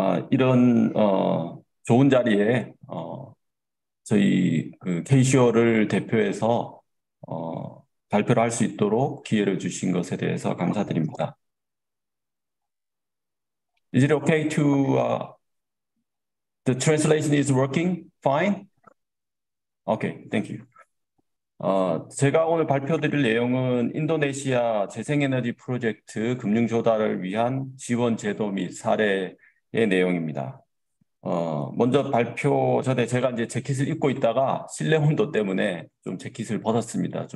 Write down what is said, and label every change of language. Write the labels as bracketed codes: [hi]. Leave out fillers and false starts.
[ko] 이런 좋은 자리에 저희 K-SURE를 대표해서 발표를 할 수 있도록 기회를 주신 것에 대해서 감사드립니다. [en] Is it okay to the translation is working fine? Okay, thank you. [ko] 제가 오늘 발표드릴 내용은 인도네시아 재생에너지 프로젝트 금융 조달을 위한 지원 제도 및 사례의 내용입니다. 먼저 발표 전에 제가 이제 재킷을 입고 있다가 실내 온도 때문에 좀 재킷을 벗었습니다.